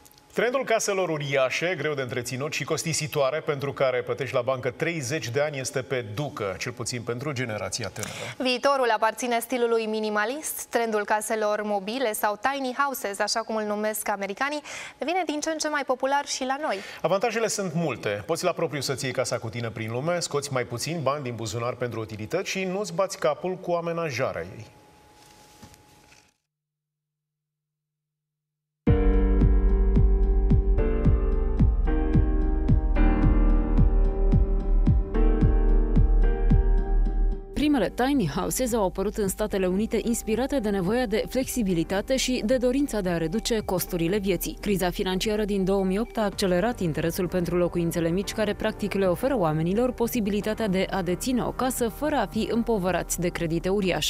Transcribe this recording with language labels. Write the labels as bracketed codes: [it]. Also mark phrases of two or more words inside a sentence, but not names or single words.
[ro] Trendul caselor uriașe, greu de întreținut și costisitoare, pentru care plătești la bancă 30 de ani, este pe ducă, cel puțin pentru generația tânără. Viitorul aparține stilului minimalist. Trendul caselor mobile sau [en] tiny houses, [ro] așa cum îl numesc americanii, devine din ce în ce mai popular și la noi. Avantajele sunt multe. Poți la propriu să-ți iei casa cu tine prin lume, scoți mai puțin bani din buzunar pentru utilități și nu-ți bați capul cu amenajarea ei. Primele [en] tiny houses [ro] au apărut în Statele Unite inspirate de nevoia de flexibilitate și de dorința de a reduce costurile vieții. Criza financiară din 2008 a accelerat interesul pentru locuințele mici, care practic le oferă oamenilor posibilitatea de a deține o casă fără a fi împovărați de credite uriașe.